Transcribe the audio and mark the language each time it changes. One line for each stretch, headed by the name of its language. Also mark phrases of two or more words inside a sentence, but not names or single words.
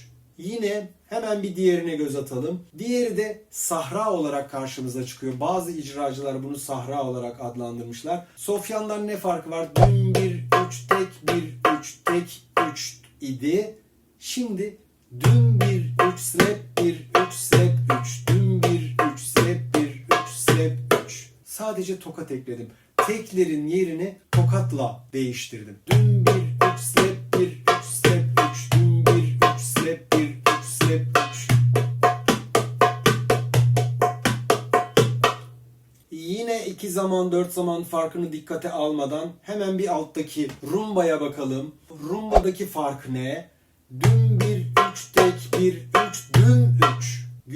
Turkish: Yine hemen bir diğerine göz atalım. Diğeri de Sahra olarak karşımıza çıkıyor. Bazı icracılar bunu Sahra olarak adlandırmışlar. Sofyan'dan ne farkı var? Düm 1 3 tek 1 3 tek 3 idi. Şimdi düm 1 3 slap 1 3 slap 3, düm 1 3 slap 1 3 slap 3. Sadece tokat ekledim. Teklerin yerini tokatla değiştirdim. Düm 1 3 slap 1 3 slap 3, düm 1 3 slap 1 3 slap 3. Yine 2 zaman 4 zaman farkını dikkate almadan hemen bir alttaki rumbaya bakalım. Rumbadaki fark ne? Düm 1 3 tek 1 3 düm 3.